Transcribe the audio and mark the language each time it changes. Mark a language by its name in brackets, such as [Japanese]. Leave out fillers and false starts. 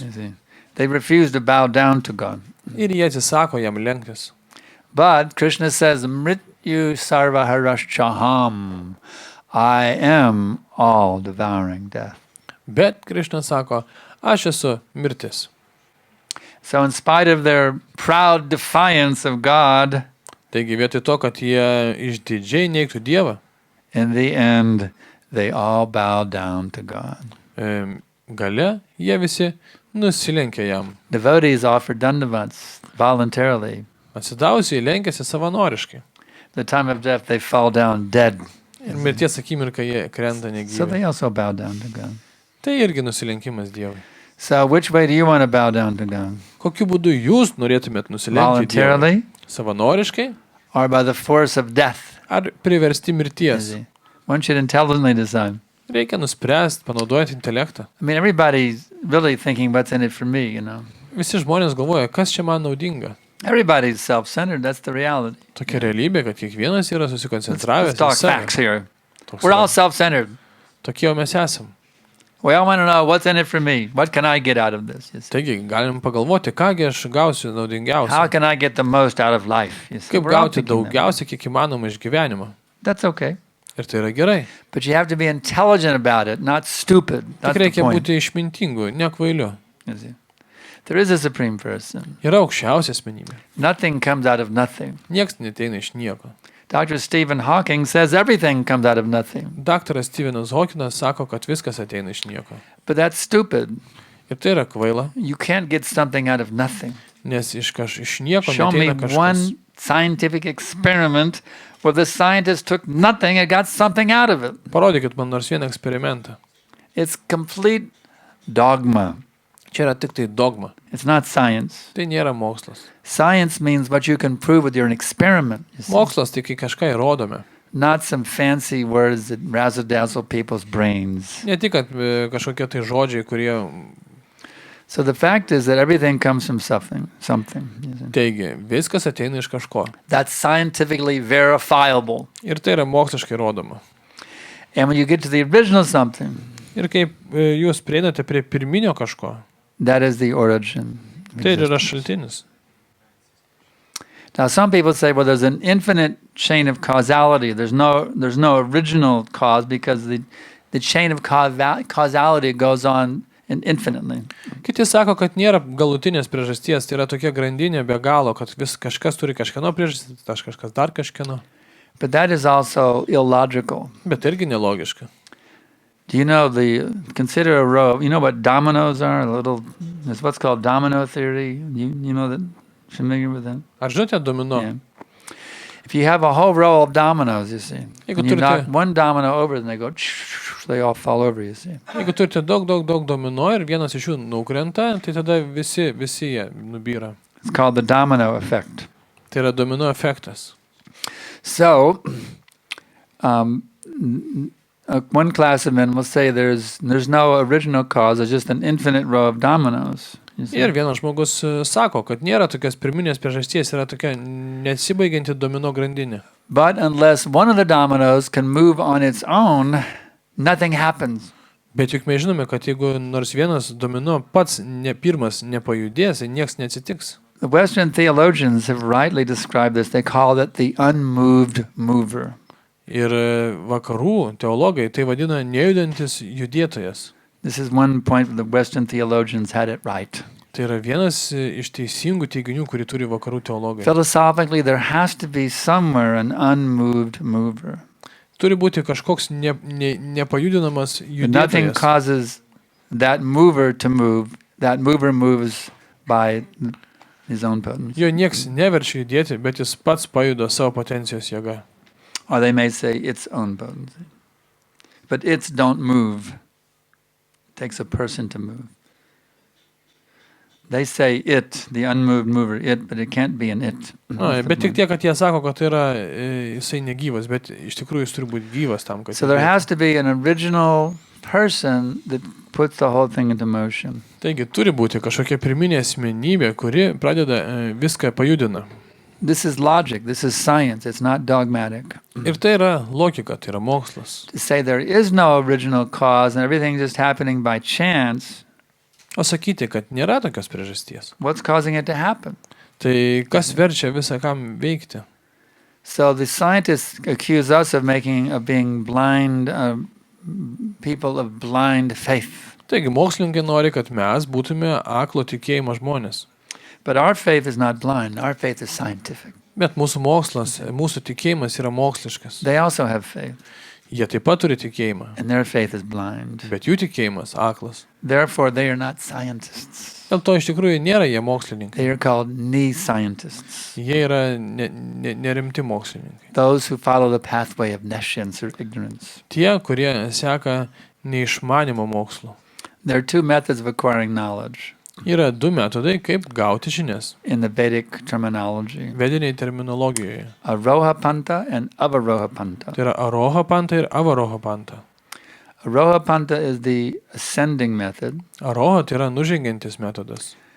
[English] You see. They refuse to bow down to God. [Lithuanian] Ir jie atsisako jam lenktis. [English] But Krishna says, [Sanskrit] Mrityu sarva harashchaham. [English] I am all devouring death. [Lithuanian] Bet Krišna sako, aš esu mirtis. [English] So in spite of their proud defiance of God, [Lithuanian] Taigi vietoj to, kad jie išdidžiai neigtų Dievą, [English] in the end, they all bow down to God. [Lithuanian] gale jie visi nusilenkia jam. [English] Devotees offer dandavats voluntarily. [Lithuanian] Atsidavusiai lenkiasi savanoriškai. [English] The time of death, they fall down dead. [Lithuanian] Ir mirties akimirką jie krenta negyvi. [English] they also bow down to God. [Lithuanian] Tai irgi nusilenkimas Dievui. [English] So which way do you want to bow down to God? [Lithuanian] Kokiu būdu jūs norėtumėt nusilenkti Dievui? [English] Voluntarily [Lithuanian] Savanoriškai [English] or by the force of death? [Lithuanian] ar priversti [English] You [Lithuanian] mirties? [English] see. One should intelligently decide. [Lithuanian] Reikia nuspręsti, panaudojant intelektą. [English] I mean, everybody's really thinking what's in it for me, you know. [Lithuanian] Visi žmonės galvoja, kas čia man naudinga. [English] Everybody's self-centered, that's the reality. [Lithuanian] Tokia realybė, kad kiekvienas yra susikoncentravęs [English] Let's talk save. facts here. [Lithuanian] Toks [English] We're [Lithuanian] yra. [English] all self-centered. [Lithuanian] Tokie jau mes esam. [English] We all want to know what's in it for me. What can I get out of this? You see? [Lithuanian] Taigi, galim pagalvoti, kągi aš gausiu [English] How [Lithuanian] naudingiausia. [English] can I get the most out of life? You see? [Lithuanian] Kaip [English] We're all [Lithuanian] gauti [English] thinking that. [Lithuanian] daugiausia, kiek įmanoma iš gyvenimo. [English] That's okay. [Lithuanian] Ir tai yra gerai. [English] But you have to be intelligent about it, not stupid. [Lithuanian] Tik [English] That's the [Lithuanian] reikia [English] point. [Lithuanian] būti išmintingu, nekvailiu. [English] You see? There is a supreme person. [Lithuanian] Yra aukščiausia asmenybė. [English] Nothing comes out of nothing. [Lithuanian] Niekas neteina iš nieko. [English] Dr. Stephen Hawking says everything comes out of nothing. [Lithuanian] Daktaras Stevenas Hawkinas sako, kad viskas ateina iš nieko. [English] But that's stupid. [Lithuanian] Ir tai yra kvaila, [English] You can't get something out of nothing. [Lithuanian] nes iš nieko [English] Show me [Lithuanian] neteina kažkas. [English] one scientific experiment where the scientist took nothing and got something out of it. [Lithuanian] Parodykit man nors vieną eksperimentą. [English] It's complete dogma. [Lithuanian] Čia yra tik tai dogma. [English] It's not science. [Lithuanian] Tai nėra mokslas. [English] Science means what you can prove with your experiment. You see? [Lithuanian] Mokslas tai kai kažką įrodome. [English] Not some fancy words that razzle-dazzle people's brains. [Lithuanian] Ne tik, kad kažkokie tai žodžiai, kurie [English] So the fact is that everything comes from something. You see? [Lithuanian] teigia, viskas ateina iš kažko. [English] That's scientifically verifiable. [Lithuanian] Ir tai yra moksliškai rodoma. [English] And when you get to the original something, [Lithuanian] Ir kaip jūs prieinate prie pirminio kažko, [English] that is the origin. of [Lithuanian] tai ir yra [English] existence. [Lithuanian] šaltinis. [English] Now some people say, well, there's an infinite chain of causality. There's no original cause because the chain of causality goes on infinitely. [Lithuanian] Kiti sako, kad nėra galutinės priežasties, tai yra tokia grandinė be galo, kad vis kažkas turi kažkieno priežastį, kažkas dar kažkieno. [English] But that is also illogical. [Lithuanian] Bet irgi nelogiška. [English] Do you know consider a row, you know what dominoes are? There's what's called domino theory. You know that, familiar with that? [Lithuanian] Ar žinote domino? [English] Yeah. If you have a whole row of dominoes, you see, [Lithuanian] Jeigu [English] and you knock [Lithuanian] turite- [English] one domino over and they go, they all fall over, you see. [Lithuanian] Jeigu turite daug domino ir vienas iš jų nukrenta, tai tada visi jie nubyra. [English] It's called the domino effect. [Lithuanian] Tai yra domino efektas. [English] So, one class of men will say there's no original cause, there's just an infinite row of dominoes. You see? [Lithuanian] Ir vienas žmogus sako, kad nėra tokios pirminės priežasties, yra tokia nesibaigianti domino grandinė. [English] But unless one of the dominoes can move on its own, nothing happens. [Lithuanian] Bet juk mes žinome, kad jeigu nors vienas domino pats pirmas nepajudės, tai nieks neatsitiks. [English] The Western theologians have rightly described this. They call it the unmoved mover. [Lithuanian] Ir vakarų teologai tai vadina nejudantis judėtojas. [English] This is one point where the Western theologians had it right. [Lithuanian] Tai yra vienas iš teisingų teiginių, kurį turi vakarų teologai. [English] Philosophically, there has to be somewhere an unmoved mover. [Lithuanian] turi būti kažkoks nepajudinamas [English] Nothing [Lithuanian] judėtojas. [English] causes that mover to move. That mover moves by his own potency. [Lithuanian] Jo nieks neverčia judėti, bet jis pats pajuda savo potencijos jėga. [English] Or they may say its own potency. But its don't move. It takes a person to move. They say it, the unmoved mover, it, but it can't be an it. [Lithuanian] Bet tik tiek, kad jie sako, kad tai yra jisai negyvas, bet iš tikrųjų jis turi būti gyvas tam, kad... [English] So there has to be an original person that puts the whole thing into motion. [Lithuanian] Taigi turi būti kažkokia pirminė asmenybė, kuri pradeda viską pajudina. [English] This is logic, this is science, it's not dogmatic. [Lithuanian] Ir tai yra logika, tai yra mokslas. [English] To say there is no original cause and everything just happening by chance, [Lithuanian] O sakyti, kad nėra tokios priežasties. [English] what's causing it to happen? [Lithuanian] Tai kas verčia visą kam veikti? [English] So the scientists accuse us of being blind, people of blind faith. [Lithuanian] Taigi mokslininkai nori, kad mes būtume aklo tikėjimo žmonės. [English] But our faith is not blind, our faith is scientific. [Lithuanian] Bet mūsų mokslas, mūsų tikėjimas yra moksliškas. [English] They also have faith, [Lithuanian] Jie taip pat turi tikėjimą, [English] and their faith is blind. [Lithuanian] bet jų tikėjimas aklas. [English] Therefore, they are not scientists. [Lithuanian] Dėl to iš tikrųjų nėra jie mokslininkai. [English] They are called knee-scientists, [Lithuanian] Jie yra nerimti mokslininkai. [English] those who follow the pathway of nescience or ignorance. [Lithuanian] Tie, kurie seka neišmanimo mokslo. [English] There are two methods of acquiring knowledge [Lithuanian] Yra du metodai, kaip gauti žinias. [English] in the Vedic terminology, [Lithuanian] Vediniai terminologijoje. [English] Aroha Panta and Avaroha Panta. [Lithuanian] Tai yra aroha panta ir avaroha panta. [English] Aroha Panta is the ascending method, [Lithuanian] Aroha tai yra nužengiantis metodas,